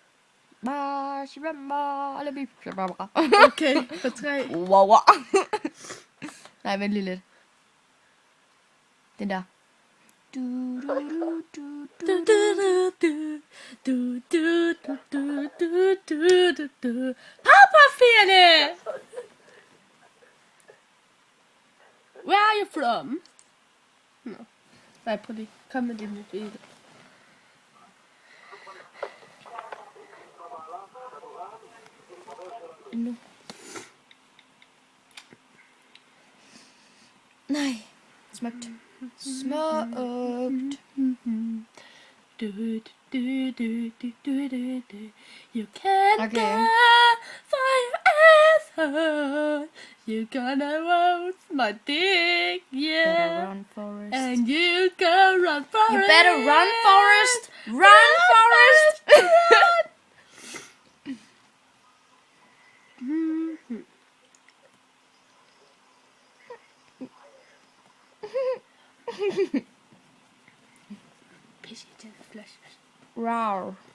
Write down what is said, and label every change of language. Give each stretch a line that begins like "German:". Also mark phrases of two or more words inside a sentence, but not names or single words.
Danish: Okay, på 3. Wow. Nej, vent lige lidt. Den der. Du, du, du, du, Du. Powerpuff-pigerne!
English: Where are you from? No.
Danish: Nej, prøv lige. Kom med din video. Nu. Nej. Smukt. Smukt.
English: You can't Okay. go for your asshole. You gonna roast my dick, yeah. Better run, Forrest. And you go run for You it. better run, Forrest. Run, Forrest.
Danish: Pisse i den flash. Rar.